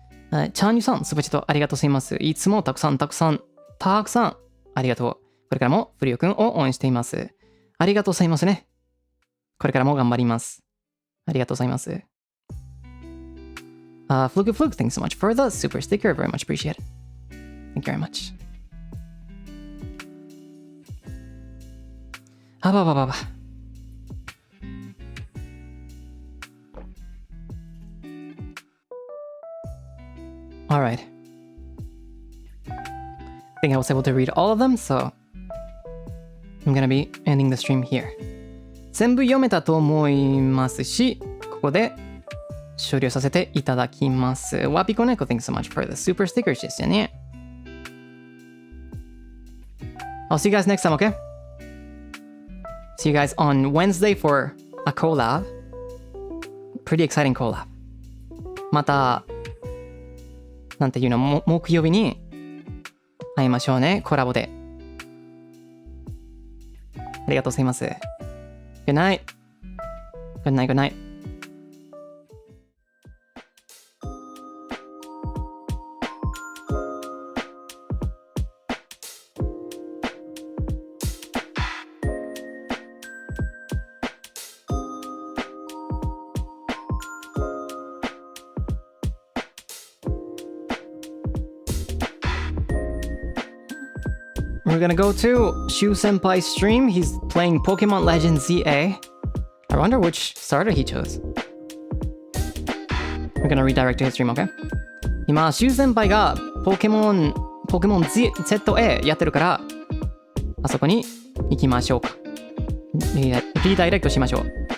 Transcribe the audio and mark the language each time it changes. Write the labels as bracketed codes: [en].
[ja] チャーニュさん、スーパーチャットありがとうございます。いつもたくさんありがとう。これからもフリオくんを応援しています。ありがとうございますね。これからも頑張ります。ありがとうございます。 [en] Fluke, thanks so much for the super sticker. Very much appreciate it. Thank you very much. Alright. I think I was able to read all of them, so I'm gonna be ending the stream here. [ja] 全部読めたと思いますし、ここで終了させていただきます。 [en] ワピコネコ thanks so much for the super stickers [ja] ですよね。 [en] I'll see you guys next time, okay? See you guys on Wednesday for a collab. Pretty exciting collab. [ja] また、なんていうの、木曜日に会いましょうね、コラボで。ありがとうございます。 [en] Good night. Good night, good night. We're gonna go to Shu Senpai's stream. He's playing Pokemon Legends ZA. I wonder which starter he chose. We're gonna redirect to his stream, okay? [ja] 今、Shu Senpaiがポケモン ZA やってるから、あそこに行きましょうか。リダイレクトしましょう。